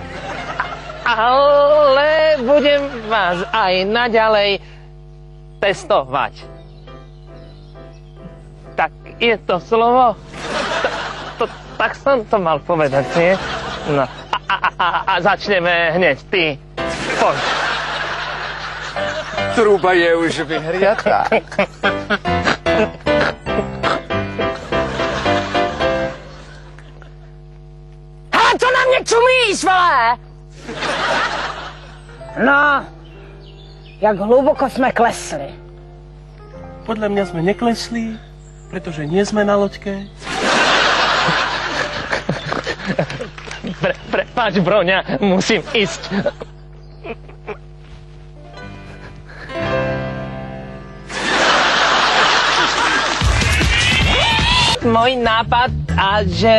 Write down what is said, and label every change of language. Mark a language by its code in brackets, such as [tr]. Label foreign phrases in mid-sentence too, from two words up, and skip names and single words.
[sk] Ale budem vás aj naďalej testovať. Tak je to slovo? Tak som to mal povedať, nie? No. A začneme hneď. Ty, poď. Trúba je už vyhriatá. [cs] Hele, co na mě čumíš, vole? No, jak hluboko jsme klesli. [sk] Podľa mňa sme neklesli, pretože nie sme na loďke. Prepáč, Broňa, musím ísť. Môj nápad a že...